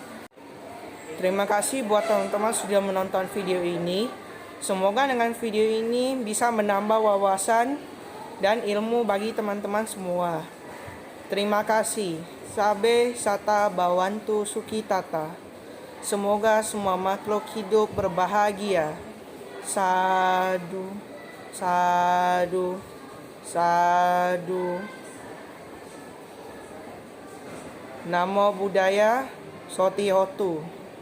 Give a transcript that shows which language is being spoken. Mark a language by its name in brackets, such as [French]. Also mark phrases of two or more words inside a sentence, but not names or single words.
[Indonesian] Terima kasih buat teman-teman sudah menonton video ini. Semoga dengan video ini bisa menambah wawasan dan ilmu bagi teman-teman semua. Terima kasih. [Pali] Sabe Sata Bawantu Sukitata. [Indonesian] Semoga semua makhluk hidup berbahagia. [Pali] Sadu, sadu, sadu. Namo Buddhaya, Soti Hotu.